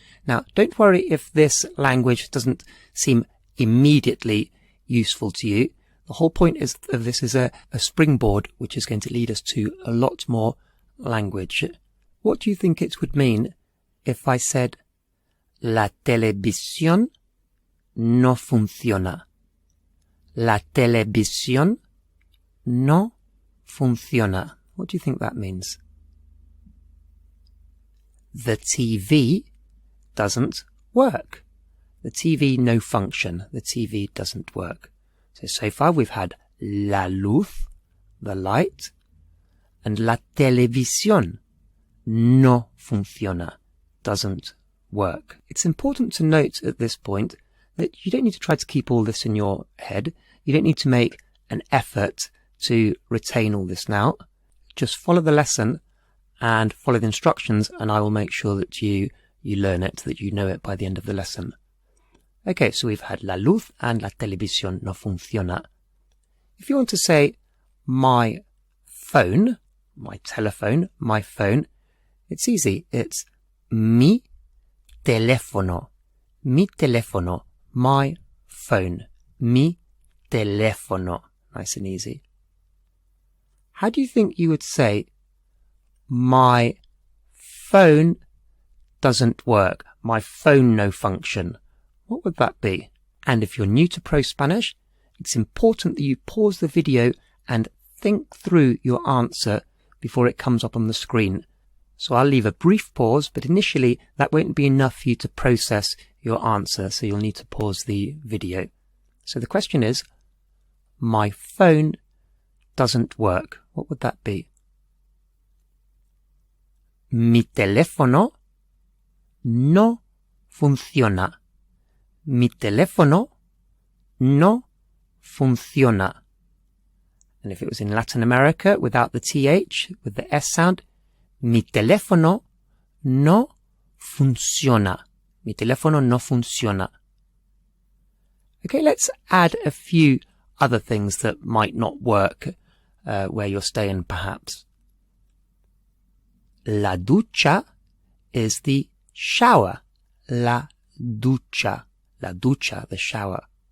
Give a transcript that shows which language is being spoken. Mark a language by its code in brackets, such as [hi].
[en] Now, don't worry if this language doesn't seem immediately useful to you. The whole point is that this is a springboard which is going to lead us to a lot more language. What do you think it would mean if I said [es] la televisión no funciona? La televisión no funciona. [en] What do you think that means? The TV doesn't work. The TV no function. The TV doesn't work. So far we've had [es] la luz, [en] the light, and [es] la televisión no funciona, [en] doesn't work. It's important to note at this point that you don't need to try to keep all this in your head. You don't need to make an effort to retain all this now. Just follow the lesson and follow the instructions, and I will make sure that you learn it, that you know it by the end of the lesson. Okay, so we've had [es] la luz [en] and [es] la televisión no funciona. [en] If you want to say my phone, my telephone, my phone, it's easy. It's [es] mi teléfono, [en] my phone, [es] mi teléfono. [en] Nice and easy. How do you think you would say my phone doesn't work, my phone no function? What would that be? And if you're new to ProSpanish, it's important that you pause the video and think through your answer before it comes up on the screen. So I'll leave a brief pause, but initially that won't be enough for you to process your answer, so you'll need to pause the video. So the question is, my phone doesn't work. What would that be? [es] Mi teléfono no funciona. Mi teléfono no funciona. [en] And if it was in Latin America without the TH, with the S sound, [es] mi teléfono no funciona. Mi teléfono no funciona. [en] Okay, let's add a few other things that might not work where you're staying, perhaps. [es] La ducha [en] is the shower. [es] La ducha. La ducha, [en] the shower.